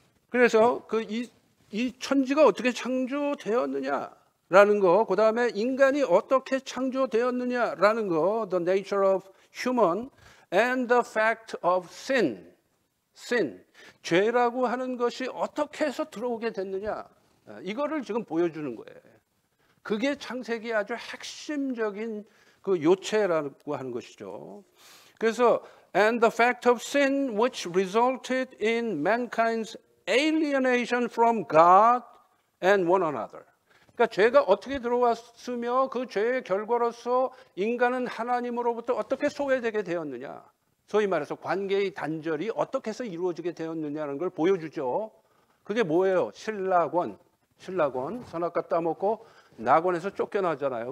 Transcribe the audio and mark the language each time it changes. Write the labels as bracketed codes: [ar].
[ko] 그래서 이 천지가 어떻게 창조되었느냐라는 거, 그 다음에 인간이 어떻게 창조되었느냐라는 거, [en] the nature of human and the fact of sin. [ko] 죄라고 하는 것이 어떻게 해서 들어오게 됐느냐, 이거를 지금 보여주는 거예요. 그게 창세기의 아주 핵심적인 그 요체라고 하는 것이죠. [en] 그래서 and the fact of sin which resulted in mankind's alienation from God and one another. [ko] 그러니까 죄가 어떻게 들어왔으며 그 죄의 결과로서 인간은 하나님으로부터 어떻게 소외되게 되었느냐. 소위 말해서 관계의 단절이 어떻게 해서 이루어지게 되었느냐는 걸 보여주죠. 그게 뭐예요? 신라권 선악과 따먹고 낙원에서 쫓겨나잖아요.